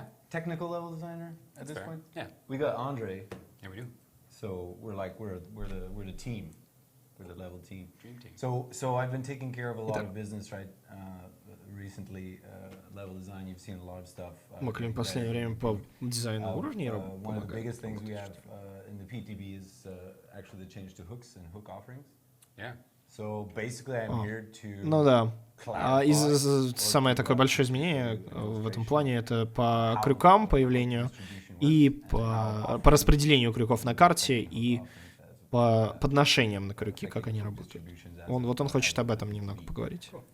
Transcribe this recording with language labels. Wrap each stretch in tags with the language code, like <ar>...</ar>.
<en>Technical level designer at this point? Yeah. We got Andre. Yeah, we do. So we're the team. We're the level team. Dream team. So I've been taking care of a lot of business, right? Recently, level design. You've seen a lot of stuff.</en> <ru>Маклин в последнее время по дизайну уровней помогает.</ru> <en>One of the biggest things we have in the PTB is actually the change to hooks and hook offerings. Yeah. So basically, I'm here to.</en> <ru>Ну да. Самое такое большое изменение в этом плане — это по крюкам появлению и по распределению крюков на карте и по подношениям на крюки, как они работают. Он хочет об этом немного поговорить.</ru>